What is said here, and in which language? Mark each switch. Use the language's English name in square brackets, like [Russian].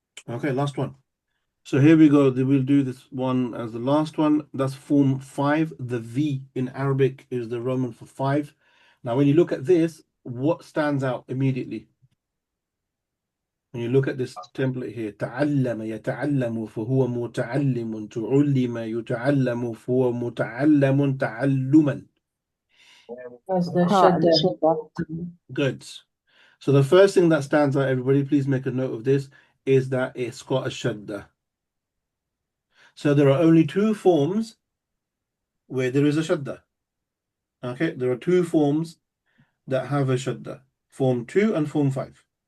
[English] Okay, last one. So here we go. We'll do this one as the last one. That's form 5. The V in Arabic is the Roman for 5. Now, when you look at this, what stands out immediately? When you look at this template here, [Arabic] تعلم يتعلم فهو متعلم تعلم يتعلم فهو متعلم تعلما. [English] There's the Ah, and shadda. shudder. Good. So the first thing that stands out, everybody, please make a note of this, is that it's got a shadda. So there are only two forms where there is a shadda. Okay, there are two forms that have a shadda, form 2 and form 5.